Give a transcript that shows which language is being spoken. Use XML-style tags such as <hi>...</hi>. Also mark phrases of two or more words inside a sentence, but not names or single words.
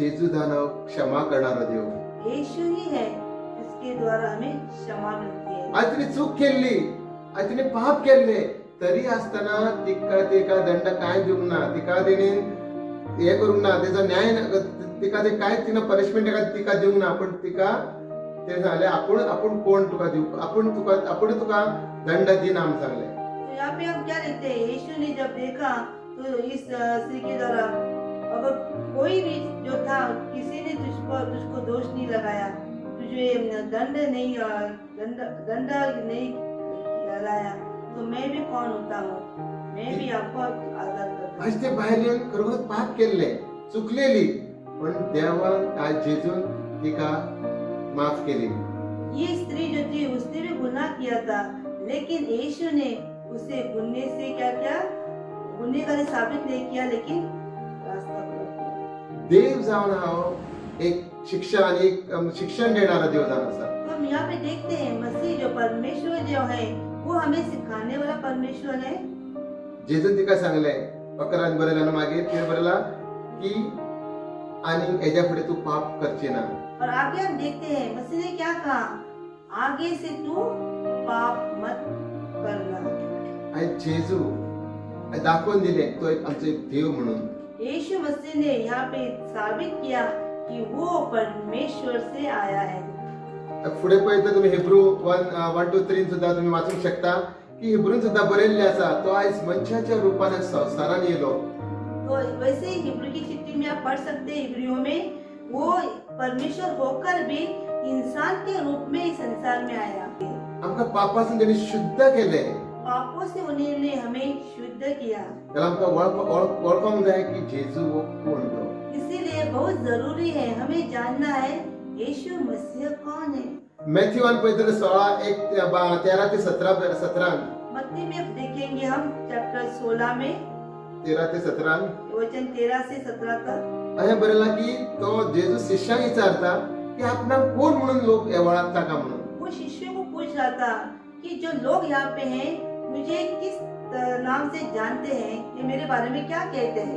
<kok>जेजू दानव क्षमा करणारा देव</kok> <hi>यीशु ही है जिसके द्वारा हमें क्षमा मिलती है।</hi> <kok>आज तिने चूक केली, आज तिने पाप केले, तरी असताना तिका दंड काय देऊ ना, तिका तेणे हे करू ना, त्याचा न्याय तिका ते काय तिनं पनिशमेंट तिका देऊ ना, पण तिका ते सांगले आपण कोण तुका देऊ, आपण तुका दंड दिना आम सांगले।</kok> <hi>तो यहाँ पे हम क्या देखते हैं, यीशु ने जब देखा तो इस स्त्री के द्वारा अगर कोई भी जो था तुझको दोष नहीं लगाया, तुझे दंड नहीं लगाया, तो मैं भी कौन होता हूँ, मैं भी आपको आजाद करता हूँ।</hi> <kok>आज ते बायलेन खरोखर पाप केल्ले, चुकलेली, पण देवान आज जेजून तिका माफ केली.</kok> <hi>ये स्त्री जो थी उसने भी गुनाह किया था, लेकिन यीशु ने उसे गुन्हे से क्या किया, गुन्हेगारी साबित नहीं किया, लेकिन रास्ता पर किया।</hi> <kok>देव जावन हांव एक शिक्षा आणि एक शिक्षण देणारा देव जावन आसा.</kok> <hi>तो हम यहाँ पे देखते हैं मसीह जो परमेश्वर जो है वो हमें सिखाने वाला परमेश्वर है।</hi> <kok>जेजून तिका सांगले, अकरान बरयला न्हू, मागीर कितें बरयला की आणि हेच्या फुडें तू पाप करची ना.</kok> <hi>और आगे हम देखते हैं मसीह ने क्या कहा, आगे से तू पाप मत करना।</hi> <kok>आणि जेजू दाखवून दिले तो एक आमचो एक देव म्हणून.</kok> <hi>यीशु मसीह ने यहाँ पे साबित किया कि वो परमेश्वर से आया है।</hi> <kok>पुढे पळयता तुम्ही हिब्रू 1 to 3 सुद्धा तुम्ही वाचूक शकता की हिब्रून सुद्धा बरयल्ले आसा, तो आयज मनशाच्या रूपान संसारान येलो.</kok> <hi>तो वैसे ही हिब्रू की चिट्ठी में आप पढ़ सकते हैं, हिब्रियों में वो परमेश्वर होकर भी इंसान के रूप में इस संसार में आया।</hi> <kok>आमकां पापासून त्यांनी शुद्ध केले.</kok> <hi>पापों से उन्होंने हमें शुद्ध किया।</hi> <kok>त्याला आमकां वळखोंक जाय की जेजू हो कोण तो.</kok> <hi>इसीलिए बहुत जरूरी है हमें जानना है यीशु मसीह कौन है।</hi> <kok>मॅथ्यू 13 ते 17.</kok> <hi>मत्ती में देखेंगे हम चैप्टर 16 में</hi> <kok>13 ते 17</kok> <hi>वचन 13 से 17 तक।</hi> <kok>अशें बरयला की तो जेजू शिष्यांक विचारता की आपणाक कोण म्हणून लोक वळखता का म्हणून.</kok> <hi>वो शिष्यों को पूछ रहा था कि जो लोग यहाँ पे हैं मुझे किस नाम से जानते हैं, ये मेरे बारे में क्या कहते हैं।</hi>